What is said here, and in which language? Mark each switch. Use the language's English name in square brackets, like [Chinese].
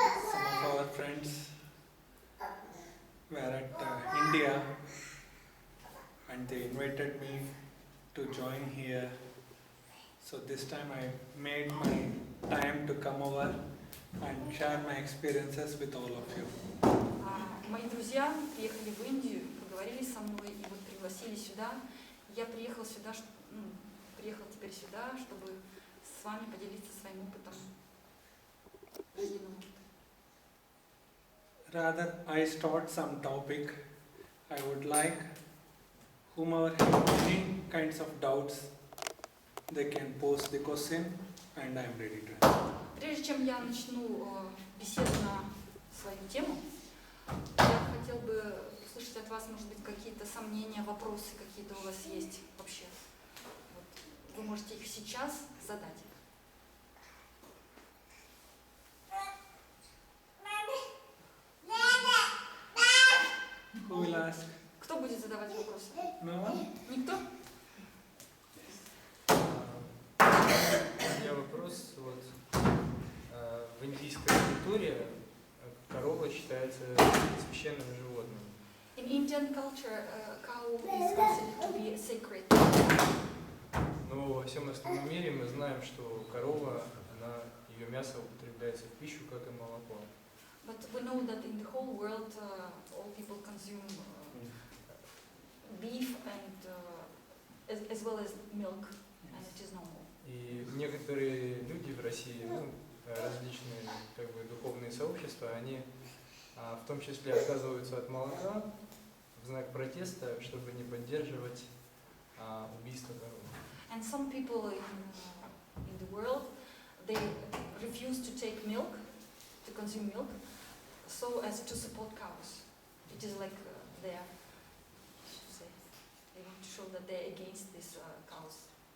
[English] Some of our friends were at India and they invited me to join here. So this time I made my time to come over and share my experiences with all of you. [Russian] Мои друзья приехали в Индию, поговорили со мной и вот пригласили сюда. Я приехал сюда, приехал теперь сюда, чтобы с вами поделиться своим опытом жизненным. [English] Rather, I start some topic. I would like whomever have any kinds of doubts, they can post the question and I am ready to answer. [Russian] Прежде чем я начну беседу на свою тему, я хотел бы услышать от вас, может быть, какие-то сомнения, вопросы какие-то у вас есть вообще. Вот. Вы можете их сейчас задать. [English] Who will ask? [Russian] Кто будет задавать вопросы? [English] No one? [Russian] Никто? У меня вопрос. Вот, в индийской культуре корова считается священным животным. [English] In Indian culture, cow is considered to be sacred. [Russian] Но во всем остальном мире мы знаем, что корова, ее мясо употребляется в пищу, как и молоко. [English] But we know that in the whole world, all people consume beef and as well as milk, and it is normal. [Russian] И некоторые люди в России, различные духовные сообщества, они в том числе отказываются от молока в знак протеста, чтобы не поддерживать убийство коровы. [English] And some people in the world, they refuse to take milk, to consume milk, so as to support cows. It is like they want to show that they are against these cows.